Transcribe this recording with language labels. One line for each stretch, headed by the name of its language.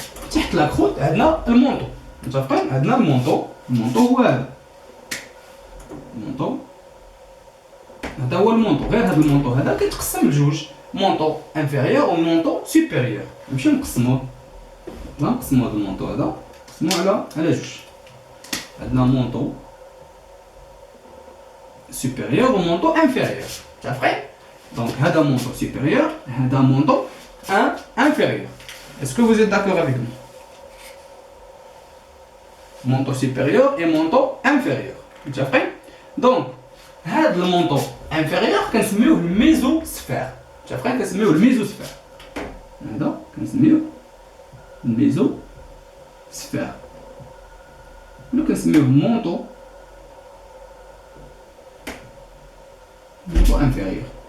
Arabic: تحت لا كروت عندنا المونطو متفقين. عندنا المونطو هو هذا المونطو هذا هو المونطو. غير هذا المونطو هذا كيتقسم لجوج مونطو انفيريور و مونطو سوبيريور. نمشيو نقسموه نقسمو هذا المونطو هذا نقسموه على جوج. عندنا مونطو
French: supérieur au montant inférieur. T'as donc
Arabic: هذا
French: montant supérieur, هذا montant inférieur. Est-ce que vous êtes d'accord avec nous? monto supérieur et monto inférieur.
Arabic: متفقين؟ دونك هذا المونطو انفيريور كنسميوه الميزوسفير. متفقين؟ كنسميوه الميزوسفير. هذا كنسميوه الميزوسفير. ولا كنسميوه مونطو انفيريور.